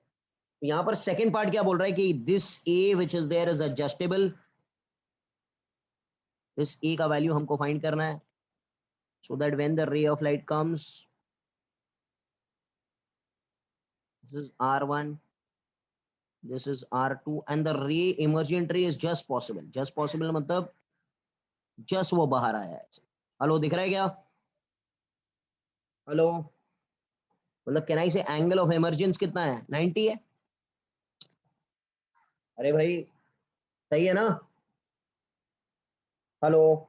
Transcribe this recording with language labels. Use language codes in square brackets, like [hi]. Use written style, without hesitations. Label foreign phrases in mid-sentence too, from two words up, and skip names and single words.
[hi] यहाँ पर सेकेंड पार्ट क्या बोल रहा है कि [en] this A which is there is adjustable. [hi] इस ए का वैल्यू हमको फाइंड करना है, [en] so that when the ray of light comes, this is R1, this is R2, and the ray emergent ray is just possible. just possible [hi] मतलब जस्ट वो बाहर आया है. हेलो, दिख रहा है क्या? हेलो, मतलब [en] can I say angle of emergence [hi] कितना है? 90 है. अरे भाई सही है ना? हेलो.